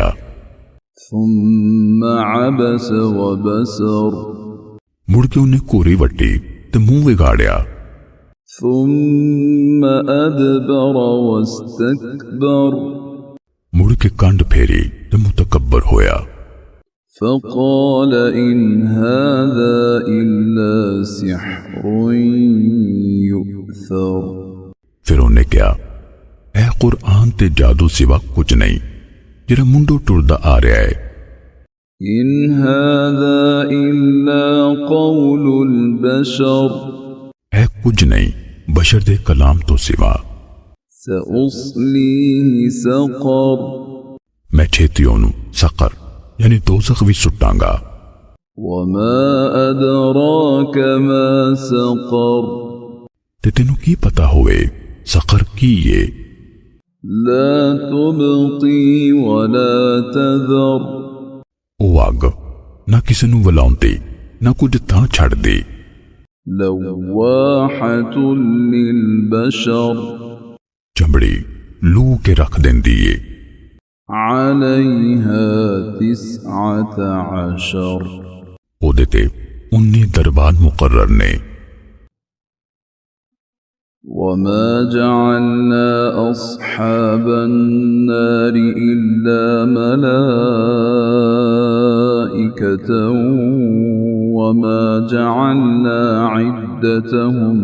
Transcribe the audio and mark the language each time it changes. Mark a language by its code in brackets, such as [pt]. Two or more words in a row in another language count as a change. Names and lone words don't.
[ar] ثم عبس وبسر, [pa] مڑ کے اونہے کوری وٹی تے منہ وگاڑیا. [ar] ثم أدبر واستكبر, [pa] مڑ کے کنڈ پھیری تے متکبر ہویا. [ar] فقال إن هذا إلا سحر يؤثر, [pa] پھر اونہے کیا اے قرآن تے جادو سوا کجھ نہیں جیہڑا منڈوں ٹردا آ رہیا ہے. [ar] إن هذا إلا قول البشر, [pa] اے کجھ نہیں بشر دے کلام تو سوا. [ar] سأصليه سقر, [pa] میں چھیتی اونوں سقر یعنی دوزخ بھی سٹانگا. [ar] وما أدراك ما سقر, [pa] تے تینوں کی پتا ہووے سقر کی اے. [ar] لا تبقي ولا تذر, [pa] او اگ نہ کسی نوں ولاؤندی نہ کجھ تھاں چھڈ دی. [ar] لواحة للبشر, [pa] چمڑی لوہ کے رکھ دیندی ہے. [ar] عليها تسعة عشر, [pa] اوہدے تے 19 دربار مقرر نے. [ar] وما جعلنا أصحاب النار إلا ملائكة وما جعلنا عدتهم